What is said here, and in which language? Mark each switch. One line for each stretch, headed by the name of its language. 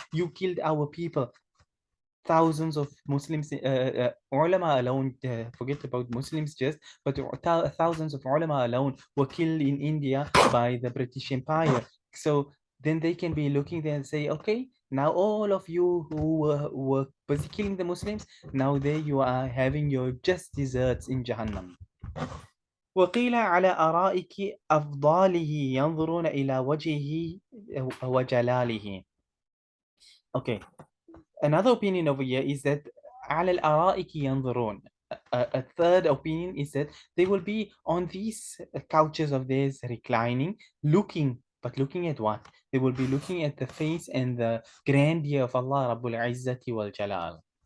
English: You killed our people. Thousands of Muslims, ulama alone, forget about Muslims just, but thousands of ulama alone were killed in India by the British Empire. So then they can be looking there and say, okay, now all of you who were busy killing the Muslims, now there you are having your just desserts in Jahannam.
Arabic: وقيل على أرائك أفضاله ينظرون إلى وجهه وجلاله.
English: Okay, another opinion over here is that
Arabic: على الأرائك ينظرون.
English: A third opinion is that they will be on these couches of theirs reclining, looking, but looking at what? They will be looking at the face and the grandeur of Allah Rabbul Izzati wal Jalal.